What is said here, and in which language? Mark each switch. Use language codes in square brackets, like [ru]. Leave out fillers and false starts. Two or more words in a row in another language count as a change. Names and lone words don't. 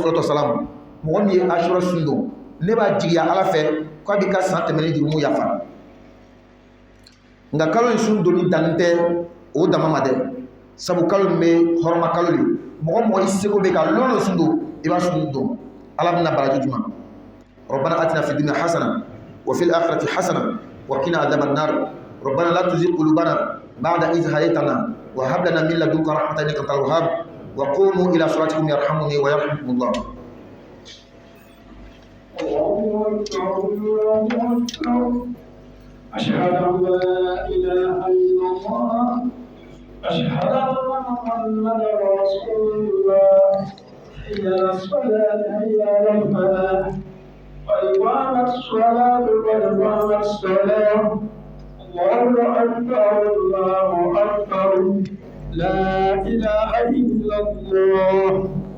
[ar] صلاة وسلام [bm] mɔgɔ min ye asura sun don ne b'a jigiya ala fɛ k'a b'i ka san tɛmɛnen jurumu yafa nka kalo in sun donni dannen tɛ o dama ma dɛ sabu kalo min bɛ hɔrɔma kalo de mɔgɔ mɔgɔ i seko bɛ ka lɔlɔ sun don i b'a sun don ala bɛna baraji jumɛn [ar] ربنا آتنا في الدنيا حسنة وفي الآخرة حسنة وقنا عذاب النار ربنا لا تزغ قلوبنا بعد إذ هديتنا وهب لنا من لدنك رحمة إنك أنت الوهاب وقوموا إلى صلاتكم يرحمني ويرحمكم الله. أشهد أن لا إله إلا الله أشهد أن محمدا رسول الله حي على الصلاة حي على الفلاح قد قامت الصلاة قد قامت الصلاة الله أكبر الله أكبر لا إله إلا الله.